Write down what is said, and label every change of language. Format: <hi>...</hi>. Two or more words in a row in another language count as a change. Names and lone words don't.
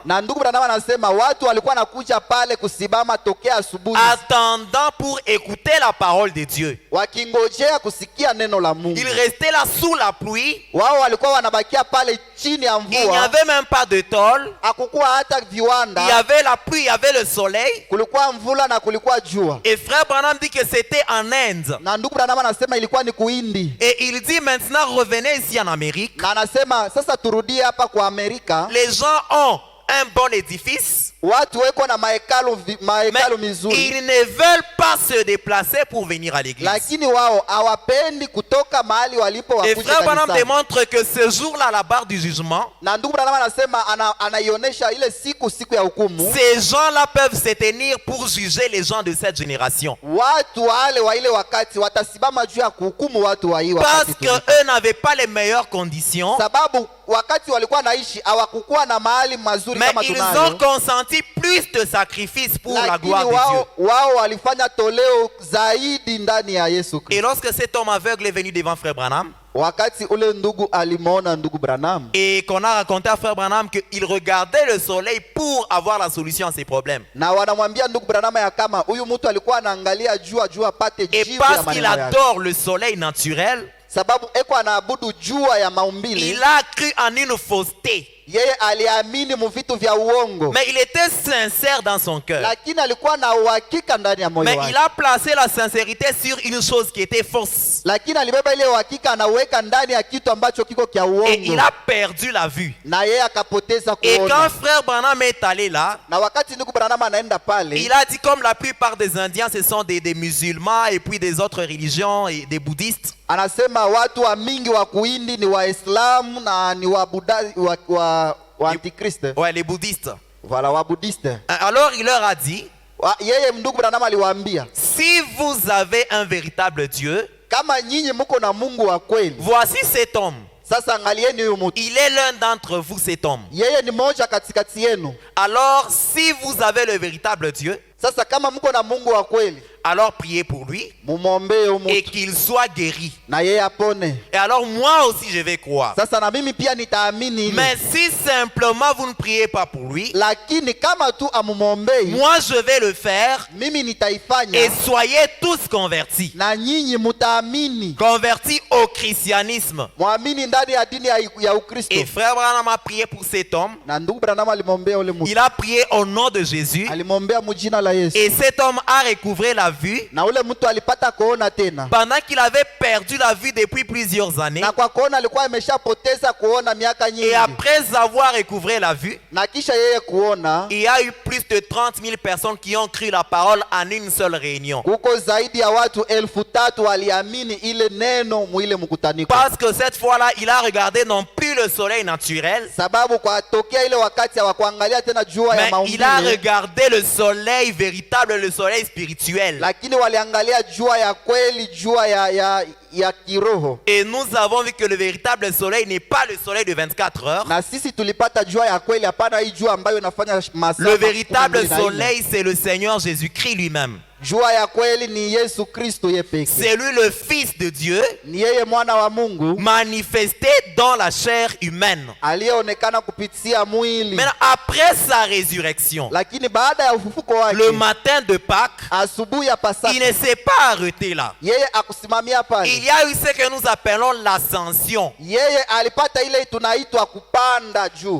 <sw>Na ndugu Branham anasema watu walikuwa nakuja pale kusimama tokea asubuhi,</sw> <fr>attendant pour écouter la parole de Dieu.</fr> <sw>wakingojea kusikia neno la Mungu.</sw> <fr>Ils restaient là sous la pluie.</fr> <sw>Wao walikuwa wanabakia pale chini ya</sw> <fr>Il n'y</fr> <sw>mvua,</sw> <fr>avait même pas de tôle.</fr> <sw>hakukuwa hata</sw> <fr>Il y</fr> <sw>viwanda,</sw> <fr>avait la pluie, il y avait le soleil.</fr> <sw>kulikuwa mvula na kulikuwa jua.</sw> <fr>Et frère Branham dit que c'était en Inde.</fr> <sw>Na ndugu Branham anasema ilikuwa ni kuindi,</sw> <fr>Et il dit maintenant revenez ici en Amérique.</fr> <sw>na anasema sasa turudie hapa kwa Amerika.</sw> <fr>Les gens ont un bon édifice.</fr> <sw>watu weko na mahekalu</sw> <fr>Mais</fr> <sw>mizuri,</sw> <fr>ils ne veulent pas se déplacer pour venir à l'église.</fr> <sw>lakini wao hawapendi kutoka mahali walipo</sw> <fr>Et</fr> <sw>wakuja</sw> <fr>frère Branham</fr> <sw>kanisani.</sw> <fr>démontre que ce jour-là, la barre du jugement,</fr> <sw>Na ndugu Branham anasema anaionyesha ile siku ya hukumu.</sw> <fr>ces gens-là peuvent se tenir pour juger les gens de cette génération.</fr> <sw>Watu wale wa ile wakati watasimama juu ya kuhukumu watu wa hii</sw> <fr>Parce</fr> <sw>wakati tu.</sw> <fr>qu'eux n'avaient pas les meilleures conditions,</fr> <sw>Sababu wakati walikuwa naishi hawakukuwa na mahali mazuri</sw> <fr>mais</fr> <sw>kama</sw> <fr>ils</fr> <sw>tunayo.</sw> <fr>ont consenti plus de sacrifices pour la</fr> <sw>Lakini</sw> <fr>gloire de Dieu.</fr> <sw>wao walifanya toleo zaidi ndani ya Yesu</sw> <fr>Et</fr> <sw>Kristo.</sw> <fr>lorsque cet homme aveugle est venu devant frère Branham,</fr> <sw>Wakati ule ndugu alimwona ndugu Branham,</sw> <fr>et qu'on a raconté à frère Branham qu'il regardait le soleil pour avoir la solution à ses problèmes.</fr> <sw>na wanamwambia ndugu Branham ya kama huyu mtu alikuwa anaangalia jua apate</sw> <fr>Et</fr> <sw>jibu ya</sw> <fr>parce qu'il</fr> <sw>maneno yake.</sw> <fr>adore le soleil naturel,</fr> <sw>Sababu eko anaabudu jua ya maumbile,</sw> <fr>il a cru en une fausseté.</fr> <sw>yeye aliamini mu vitu vya uongo,</sw> <fr>Mais il était sincère dans son cœur.</fr> <sw>lakini alikuwa na uhakika ndani ya moyo</sw> <fr>Mais</fr> <sw>wake.</sw> <fr>il a placé la sincérité sur une chose qui était fausse.</fr> <sw>Lakini alibeba ile uhakika anaweka ndani ya kitu ambacho kiko kia</sw> <fr>Et il</fr> <sw>uongo,</sw> <fr>a perdu la vue.</fr> <sw>na yeye akapoteza</sw> <fr>Et quand</fr> <sw>kuona.</sw> <fr>frère Branham est allé là,</fr> <sw>Na wakati ndugu Branham anaenda pale,</sw> <fr>il a dit comme la plupart des Indiens, ce sont des musulmans et puis des autres religions et des bouddhistes.</fr> <sw>anasema watu wa mingi wa kuindi ni Waislamu na ni wa Buddha, wa Antikriste,</sw> <fr>Ouais, les bouddhistes.</fr> <sw>wala wa Buddhiste.</sw> <fr>Alors il leur a dit,</fr> <sw>Yeye ndugu Branham aliwaambia,</sw> <fr>si vous avez un véritable Dieu,</fr> <sw>kama nyinyi mko na Mungu wa kweli,</sw> <fr>voici cet homme.</fr> <sw>sasa angalieni huyu mtu,</sw> <fr>Il est l'un d'entre vous, cet homme.</fr> <sw>yeye ni moja katikati yenu.</sw> <fr>Alors, si vous avez le véritable Dieu,</fr> <sw>Sasa kama mko na Mungu wa kweli,</sw> <fr>alors priez pour lui</fr> <sw>mumwombee huyu</sw> <fr>et</fr> <sw>mtu</sw> <fr>qu'il soit guéri.</fr> <sw>na yeye apone.</sw> <fr>Et alors, moi aussi, je vais croire.</fr> <sw>Sasa na mimi pia nitaamini hilo.</sw> <fr>Mais si simplement vous ne priez pas pour lui,</fr> <sw>Lakini kama tu amumwombei,</sw> <fr>moi, je vais le faire</fr> <sw>mimi</sw> <fr>et</fr> <sw>nitaifanya</sw> <fr>soyez tous convertis.</fr> <sw>na nyinyi mutaamini,</sw> <fr>Convertis au christianisme.</fr> <sw>mwamini ndani ya dini ya Ukristo.</sw> <fr>Et frère Branham a prié pour cet homme.</fr> <sw>Na ndugu Branham alimwombea ule mtu,</sw> <fr>Il a prié au nom de Jésus.</fr> <sw>alimwombea mujina la Yesu,</sw> <fr>Et cet homme a recouvré la vue</fr> <sw>na ule mtu alipata kuona tena,</sw> <fr>pendant qu'il avait perdu la vue depuis plusieurs années.</fr> <sw>na kwa kuona alikuwa ameshapoteza kuona miaka</sw> <fr>Et</fr> <sw>nyingi,</sw> <fr>après avoir recouvré la vue,</fr> <sw>na kisha yeye kuona,</sw> <fr>il y a eu plus de 30 000 personnes qui ont cru la parole en une seule réunion.</fr> <sw>kuko zaidi ya watu 3,000 waliamini ile neno mwile mkutaniko.</sw> <fr>Parce que cette fois-là, il a regardé non plus le soleil naturel,</fr> <sw>Sababu kwa tokea ile wakati hawakuangalia tena jua ya</sw> <fr>mais il a</fr> <sw>maumbile,</sw> <fr>regardé le soleil véritable, le soleil spirituel.</fr> <sw>lakini waliangalia jua ya kweli, jua ya kiroho.</sw> <fr>Et nous avons vu que le véritable soleil n'est pas le soleil de 24 heures.</fr> <sw>Na sisi tulipata jua ya kweli, hapana hii jua ambayo inafanya masaa.</sw> <fr>Le véritable</fr> <sw>24.</sw> <fr>soleil, c'est le Seigneur Jésus-Christ lui-même.</fr> <sw>Jua ya kweli ni Yesu Kristo yeye pekee.</sw> <fr>C'est lui le Fils de Dieu,</fr> <sw>Ni yeye mwana wa Mungu</sw> <fr>manifesté dans la chair humaine.</fr> <sw>aliyeonekana kupitia mwili.</sw> <fr>Maintenant, après sa résurrection,</fr> <sw>Lakini baada ya ufufuko wake,</sw> <fr>le matin de Pâques,</fr> <sw>asubuhi ya Pasaka,</sw> <fr>il ne s'est pas arrêté là.</fr> <sw>yeye akusimamia pale.</sw> <fr>Il y a eu ce que nous appelons l'ascension.</fr> <sw>Yeye alipata ile tunaitwa kupanda juu.</sw>